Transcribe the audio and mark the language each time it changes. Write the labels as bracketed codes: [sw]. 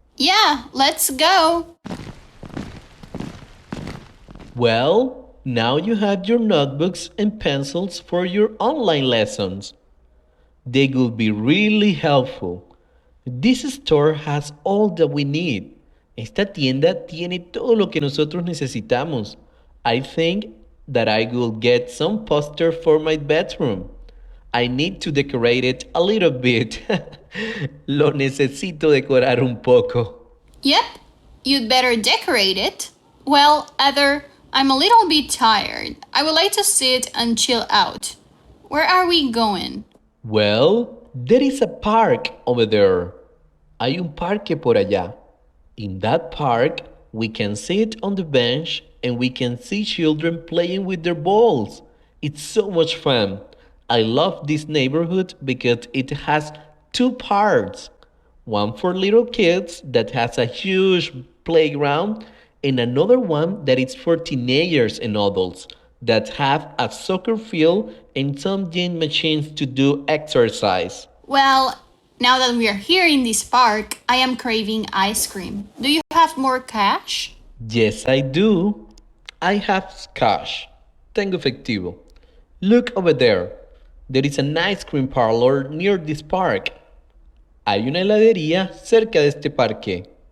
[en] Yeah, let's go. Well, now you have your notebooks and pencils for your online lessons. They will be really helpful. This store has all that we need. [es] Esta tienda tiene todo lo que nosotros necesitamos. [en] I think that I will get some poster for my bedroom. I need to decorate it a little bit. [es] Lo necesito decorar un poco. [en] Yep, you'd better decorate it. Well, Heather, I'm a little bit tired. I would like to sit and chill out. Where are we going? Well, there is a park over there. [es] Hay un parque por allá. [en] In that park, we can sit on the bench and we can see children playing with their balls. It's so much fun. I love this neighborhood because it has two parts. One for little kids that has a huge playground and another one that is for teenagers and adults that have a soccer field and some gym machines to do exercise. Well, now that we are here in this park, I am craving ice cream. Do you have more cash? Yes, I do. I have cash. [es] Tengo efectivo. [en] Look over there. There is an ice cream parlor near this park. [es] Hay una heladería cerca de este parque.